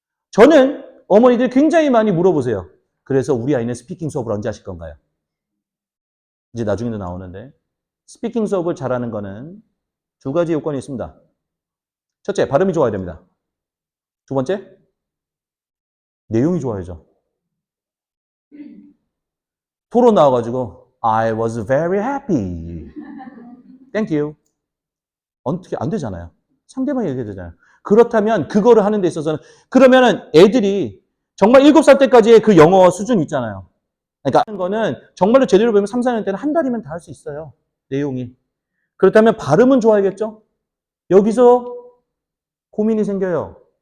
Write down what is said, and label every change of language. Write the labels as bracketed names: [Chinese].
[Korean] 저는 어머니들이 굉장히 많이 물어보세요. 그래서 우리 아이는 스피킹 수업을 언제 하실 건가요? 이제 나중에도 나오는데 스피킹 수업을 잘하는 거는 두 가지 요건이 있습니다. 첫째, 발음이 좋아야 됩니다. 두 번째, 내용이 좋아야죠. 토론 나와가지고 [English] I was very happy. Thank you. [Korean] 어떻게 안 되잖아요. 상대방이 얘기해야 되잖아요. 그렇다면 그거를 하는 데 있어서는 그러면은 애들이 정말 7살 때까지의 그 영어 수준 있잖아요. 그러니까 하는 거는 정말로 제대로 배우면 3, 4년 때는 한 달이면 다 할 수 있어요. 내용이. 그렇다면 발음은 좋아야겠죠? 여기서 고민이 생겨요.